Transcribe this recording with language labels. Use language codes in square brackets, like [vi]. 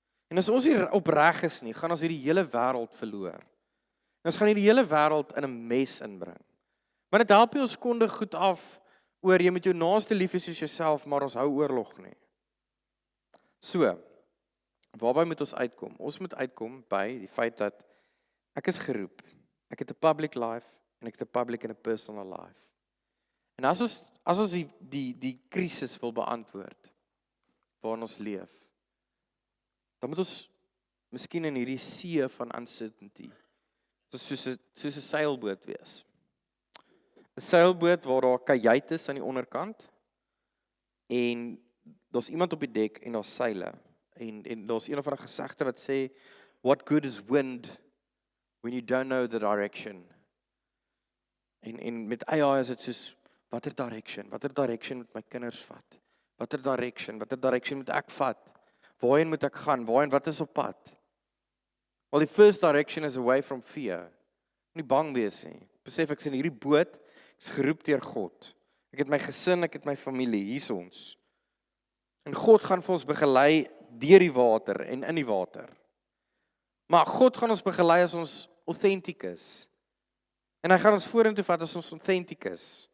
[af] En as ons nie opreg is nie, gaan ons hierdie hele wêreld verloor. En ons gaan hierdie hele wêreld in 'n mes inbring. Maar dit help nie ons kondig goed af oor jy moet jou naaste lief hê soos jouself, maar ons hou oorlog nie. So, waarby moet ons uitkom? Ons moet uitkom by die feit dat Ek is geroep. Ek het 'n public life en ek het 'n public en 'n personal life. En as ons die krisis wil beantwoord waarin ons leef, dan moet ons miskien in hierdie see van uncertainty soos 'n seilboot wees. 'n Seilboot waar daar kajuit is aan die onderkant en daar's iemand op die dek en daar's seile. En daar's een of ander gesegde wat sê, [en] what good is wind when you don't know the direction? [af] En met AI is dit soos, watter direction moet my kinders vat? Watter direction moet ek vat? Waarheen moet ek gaan? Wat is op pad? [en] Well, the first direction is away from fear. [af] Nie bang wees nie. Besef ek is in hierdie boot, ek is geroep deur God. Ek het my gesin, ek het my familie, hier's ons. En God gaan vir ons begelei deur die water en in die water. Maar God gaan ons begelei as ons authentic is. En hy gaan ons vorentoe vat as ons authentic is.